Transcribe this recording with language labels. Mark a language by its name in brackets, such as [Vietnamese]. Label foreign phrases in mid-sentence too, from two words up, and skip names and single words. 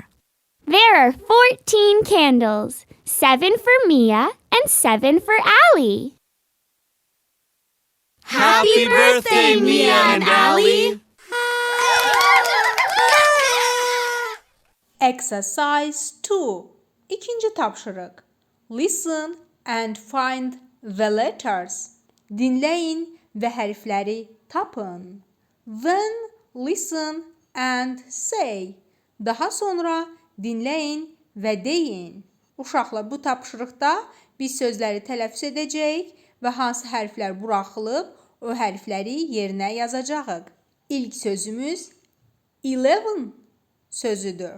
[English] There are 14 candles, 7 for Mia and 7 for Ali. Happy birthday, Mia and Ali! Exercise 2. [Azerbaijani] İkinci tapşırıq. [English] Listen and find the letters. [Azerbaijani] Dinləyin və hərfləri tapın. [English] Then listen and say. [Azerbaijani] Daha sonra dinləyin və deyin. Uşaqlar, bu tapşırıqda biz sözləri tələffüz edəcəyik və hansı hərflər buraxılıb, o hərfləri yerinə yazacağıq. İlk sözümüz 11 sözüdür.